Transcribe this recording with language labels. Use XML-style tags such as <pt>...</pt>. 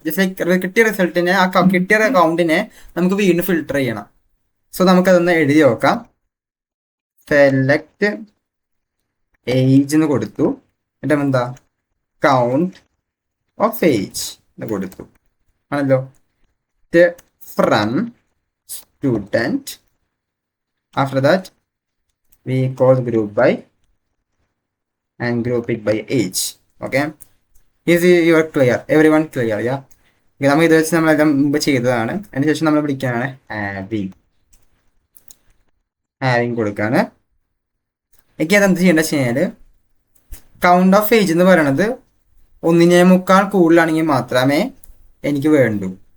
<ml>Just like കിട്ടിയ റിസൾട്ടിനെ, ആ കിട്ടിയ കൗണ്ടിനെ നമുക്ക് വീണ്ടും ഫിൽട്ടർ ചെയ്യണം. സോ നമുക്കതൊന്ന് എഴുതി നോക്കാം. സെലക്ട് ഏജ് എന്ന് കൊടുത്തു. എന്നിട്ട് എന്താ കൗണ്ട് ഓഫ് ഏജ് എന്ന് കൊടുത്തു ആണല്ലോ.</ml> <en>From student. After that we call group by and group it by age. Okay, is you are clear? Everyone clear?</en> <ml>Yeah, നമുക്ക് ഇത് വെച്ച് നമ്മളെല്ലാം മുമ്പ് ചെയ്തതാണ്. അതിനുശേഷം നമ്മൾ വിളിക്കാനാണ് ഹാവിങ് കൊടുക്കാണ്. എനിക്ക് അതെന്ത് ചെയ്യേണ്ടത് വെച്ച് കഴിഞ്ഞാൽ കൗണ്ട് ഓഫ് ഏജ് എന്ന് പറയണത് 1.25 കൂടുതലാണെങ്കിൽ മാത്രമേ എനിക്ക് വേണ്ടൂ.</ml>